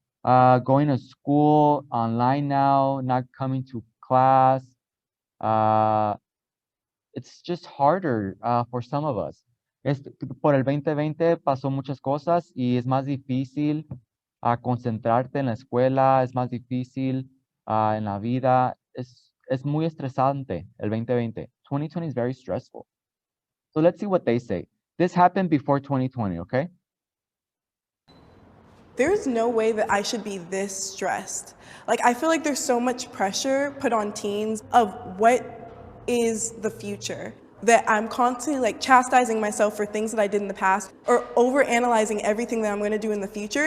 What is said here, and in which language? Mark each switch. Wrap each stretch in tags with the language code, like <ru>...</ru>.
<en>Going to school online now, not coming to class. It's just harder for some of us.</en> <es>Por el 2020 pasó muchas cosas y es más difícil concentrarte en la escuela, es más difícil en la vida. Es muy estresante el 2020.</es> <en>2020 is very stressful. So let's see what they say. This happened before 2020, okay? There's no way that I should be this stressed. Like, I feel like there's so much pressure put on teens of what is the future, that I'm constantly like chastising myself for things that I did in the past or overanalyzing everything that I'm going to do in the future.</en>